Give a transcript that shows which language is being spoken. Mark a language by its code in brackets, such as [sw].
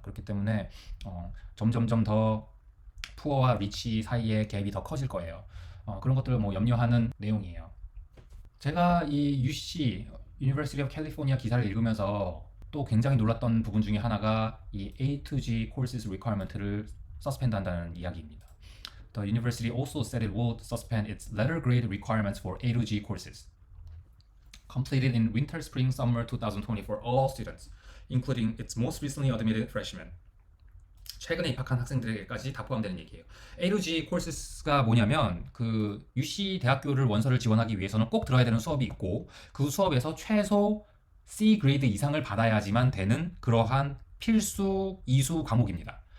[ko] 그렇기 때문에 점점점 더 푸어와 리치 사이의 갭이 더 커질 거예요. 그런 것들을 뭐 염려하는 내용이에요. 제가 이 UC, University of California 기사를 읽으면서 또 굉장히 놀랐던 부분 중에 하나가 이 A to G courses requirement를 서스펜드 한다는 이야기입니다. [en] The university also said it would suspend its letter grade requirements for A to G courses completed in winter, spring, summer 2020 for all students, including its most recently admitted freshmen. [ko] 최근에 입학한 학생들에게까지 다 포함되는 얘기예요. A to G 코र्스가 뭐냐면 그 UC 대학교를 원서를 지원하기 위해서는 꼭 들어야 되는 수업이 있고 그 수업에서 최소 C 그레이드 이상을 받아야지만 되는 그러한 필수 이수 과목입니다.